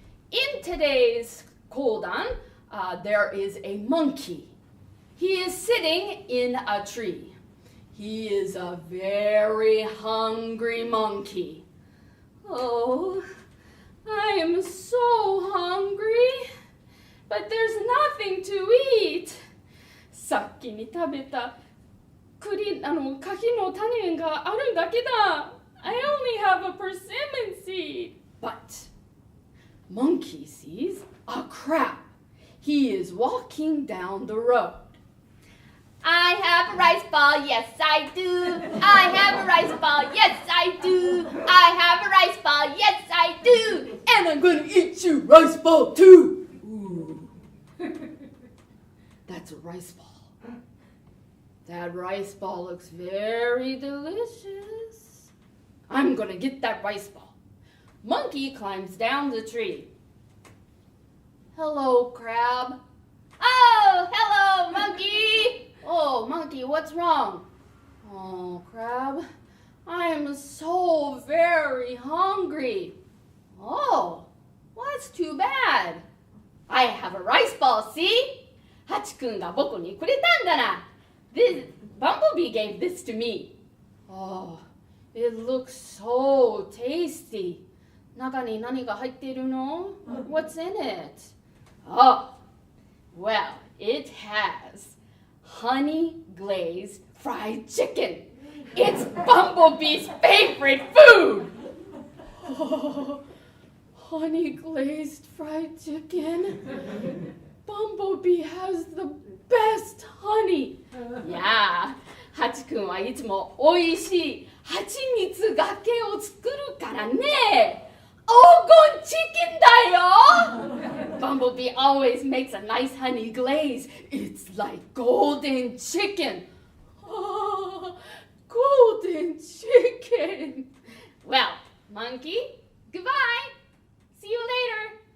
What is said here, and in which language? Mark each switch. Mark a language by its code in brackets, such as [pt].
[en] In today's kodan, there is a monkey. He is sitting in a tree. He is a very hungry monkey. Oh, I am so hungry, but there's nothing to eat. [ja] さっきに食べた柿の種があるだけだ。 [en] I only have a persimmon seed. But monkey sees a crab. He is walking down the road.I have a rice ball, yes I do. I have a rice ball, yes I do. I have a rice ball, yes I do. And I'm gonna eat your rice ball too. Ooh. That's a rice ball. That rice ball looks very delicious. I'm gonna get that rice ball. Monkey climbs down the tree. Hello, crab. Oh, hello, monkey.Oh, monkey, what's wrong? Oh, crab, I am so very hungry. Oh, well, that's too bad. I have a rice ball, see? [ja] ハチ君が僕にくれたんだな。 [en] This Bumblebee gave this to me. Oh, it looks so tasty. [ja] 中に何が入っているの? [en] What's in it? Oh, well, it has...honey glazed fried chicken. It's Bumblebee's favorite food. Oh, honey glazed fried chicken. Bumblebee has the best honey. [ja] Yeah, ハチ君はいつも美味しい蜂蜜がけを作るからね。黄金チキンだよ! [en] Bumblebee always makes a nice honey glaze. It's like golden chicken. Oh, golden chicken. Well, monkey, goodbye. See you later.